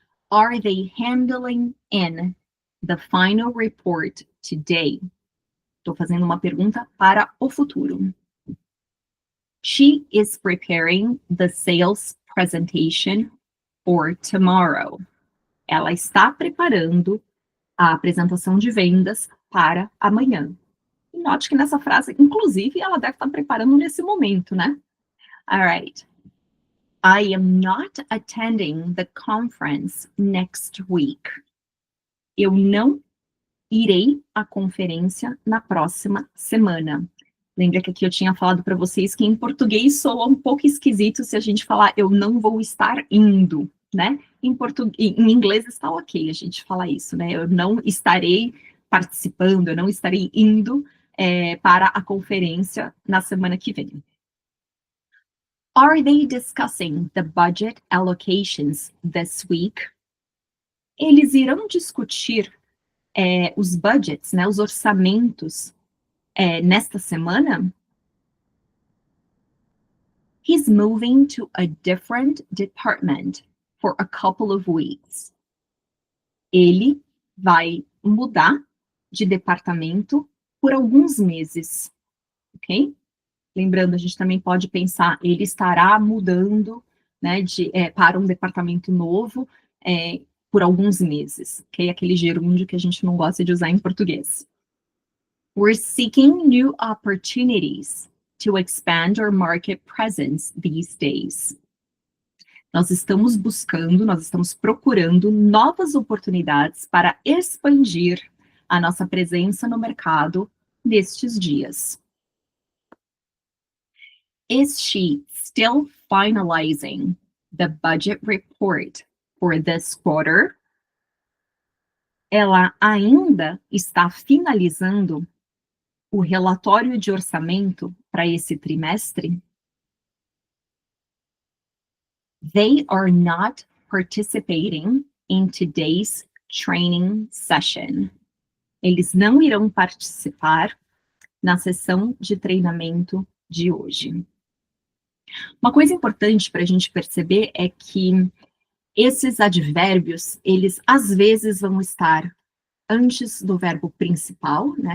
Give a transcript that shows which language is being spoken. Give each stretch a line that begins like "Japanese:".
English: Are they handling in the final report today?
Portuguese: Estou fazendo uma pergunta para o futuro.
English: She is preparing the sales presentation for tomorrow.
Portuguese: Ela está preparando a apresentação de vendas para amanhã. E note que nessa frase, inclusive, ela deve estar preparando nesse momento, né?
English: All right. I am not attending the conference next week.
Portuguese: Eu não irei à conferência na próxima semana. Lembra que aqui eu tinha falado para vocês que em português soa um pouco esquisito se a gente falar eu não vou estar indo, né? Em inglês está ok a gente falar isso, né? Eu não estarei participando, eu não estarei indo para a conferência na semana que vem.
English: Are they discussing the budget allocations this week?
Portuguese: Eles irão discutir os budgets, né, os orçamentos nesta semana?
English: He's moving to a different department for a couple of weeks.
Portuguese: Ele vai mudar de departamento por alguns meses, ok? Lembrando, a gente também pode pensar, ele estará mudando, né, para um departamento novo por alguns meses, ok? Aquele gerúndio que a gente não gosta de usar em português.
English: We're seeking new opportunities to expand our market presence these days.
Portuguese: Nós estamos buscando, nós estamos procurando novas oportunidades para expandir a nossa presença no mercado nestes dias.
English: Is she still finalizing the budget report for this quarter?
Portuguese: Ela ainda está finalizando o relatório de orçamento para esse trimestre?
English: They are not participating in today's training session.
Portuguese: Eles não irão participar na sessão de treinamento de hoje. Uma coisa importante para a gente perceber é que esses advérbios, eles às vezes vão estar antes do verbo principal, né?